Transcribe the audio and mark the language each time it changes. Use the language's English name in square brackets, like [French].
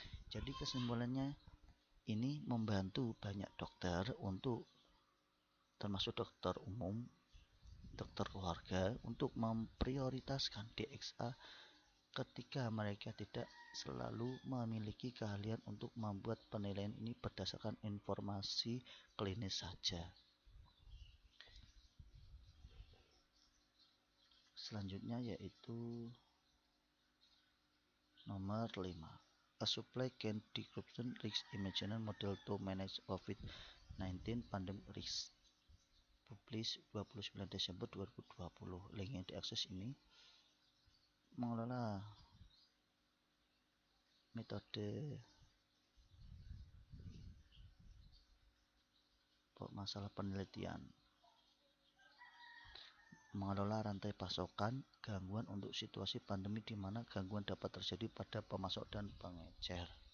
[Indonesian] Jadi kesimpulannya ini membantu banyak dokter untuk termasuk dokter umum, dokter keluarga untuk memprioritaskan DXA ketika mereka tidak selalu memiliki keahlian untuk membuat penilaian ini berdasarkan informasi klinis saja. selanjutnya yaitu nomor 5. [English] A supply chain disruption risk imaginary model to manage COVID-19 pandemic risk. [Indonesian] Publish 29 Desember 2020. Link yang diakses ini mengelola metode masalah penelitian, mengelola rantai pasokan, gangguan untuk situasi pandemi di mana gangguan dapat terjadi pada pemasok dan pengecer.